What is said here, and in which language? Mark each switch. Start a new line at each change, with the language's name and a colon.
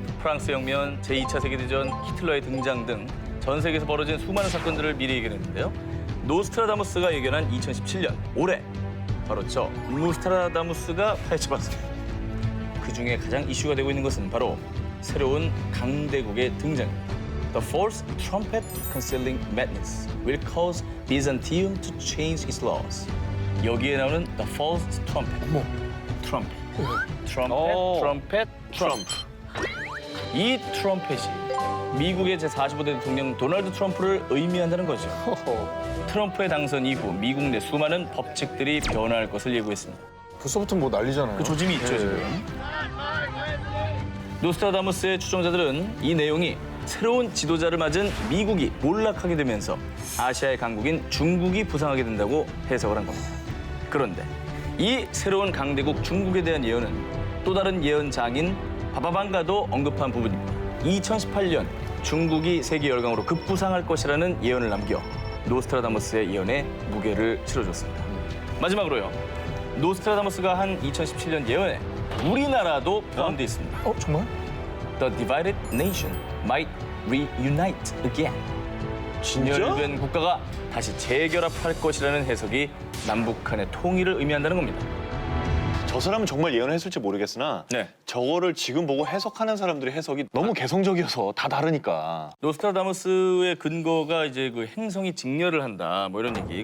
Korean: 프랑스 혁명, 제2차 세계대전, 히틀러의 등장 등 전 세계에서 벌어진 수많은 사건들을 미리 예견했는데요. 노스트라다무스가 예견한 2017년 올해 바로 저 노스트라다무스가 파헤쳐봤습니다. 그중에 가장 이슈가 되고 있는 것은 바로 새로운 강대국의 등장입니다.
English: The false trumpet concealing madness will cause Byzantium to change its laws.
Korean: 여기에 나오는
English: the false trumpet.
Korean: 트럼펫. 트럼펫. 이 트럼펫이 미국의 제45대 대통령 도널드 트럼프를 의미한다는 거죠. 트럼프의 당선 이후 미국 내 수많은 법칙들이 변화할 것을 예고했습니다. 벌써부터 뭐 난리잖아요. 그 조짐이 있죠, 지금. 노스트라다무스의 추종자들은 이 내용이 새로운 지도자를 맞은 미국이 몰락하게 되면서 아시아의 강국인 중국이 부상하게 된다고 해석을 한 겁니다. 그런데 이 새로운 강대국 중국에 대한 예언은 또 다른 예언장인 바바방가도 언급한 부분입니다. 2018년 중국이 세계 열강으로 급부상할 것이라는 예언을 남겨 노스트라다무스의 예언에 무게를 실어줬습니다. 마지막으로요. 노스트라다무스가 한 2017년 예언에 우리나라도 포함되어 있습니다. 정말?
English: The divided nation might reunite again.
Korean: 진열된 국가가 다시 재결합할 것이라는 해석이 남북 간의 통일을 의미한다는 겁니다. 저 사람은 정말 예언했을지 모르겠으나 네. 저거를 지금 보고 해석하는 사람들의 해석이 너무 개성적이어서 다 다르니까. 노스트라다무스의 근거가 이제 그 행성이 직렬을 한다 뭐 이런 얘기.